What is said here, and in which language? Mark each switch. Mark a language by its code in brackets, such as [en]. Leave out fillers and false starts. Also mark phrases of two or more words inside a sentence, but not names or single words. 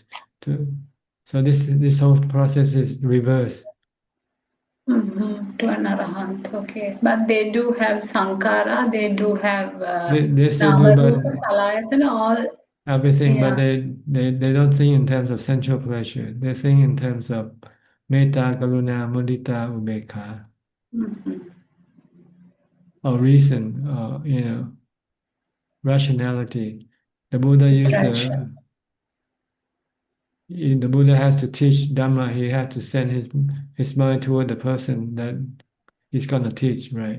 [en] So this whole process is reverse. To an arahant, okay. But they do have sankara, they do have They still do, namarupa, but salayatana, all. everything, but Yeah. they don't think in terms of sensual pleasure. They think in terms of [pi] metta, karuna, mudita, ubekha, [en] or reason, or rationality. The Buddha used the Buddha has to teach Dhamma. He had to send his mind toward the person that he's gonna teach, right?